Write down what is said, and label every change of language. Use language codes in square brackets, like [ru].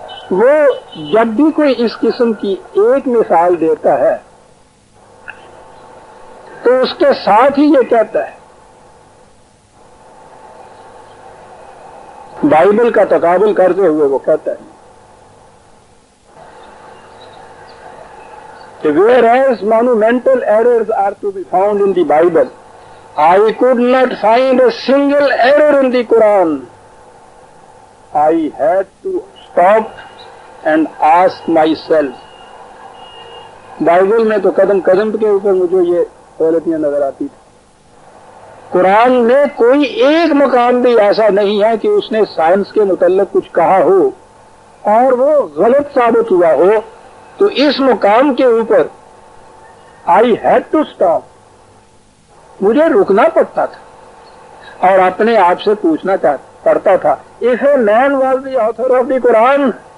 [ur] وہ جب بھی کوئی اس قسم کی ایک مثال دیتا ہے تو اس کے ساتھ ہی یہ کہتا ہے، بائبل کا تقابل کرتے ہوئے وہ کہتا ہے کہ [en] whereas monumental errors are to be found in the Bible, I could not find a single error in the Quran. I had to stop and ask myself. [ur] Bible میں تو قدم قدم کے اوپر مجھے یہ غلطیاں نظر آتی تھی. قرآن میں کوئی ایک مقام بھی ایسا نہیں ہے کہ اس نے سائنس کے متعلق کچھ کہا ہو اور وہ غلط ثابت ہوا ہو. تو اس مقام کے اوپر [en] I had to stop, [ur] مجھے رکنا پڑتا تھا اور اپنے آپ سے پوچھنا پڑتا تھا، [en] if a man was the author of the [ur] Quran,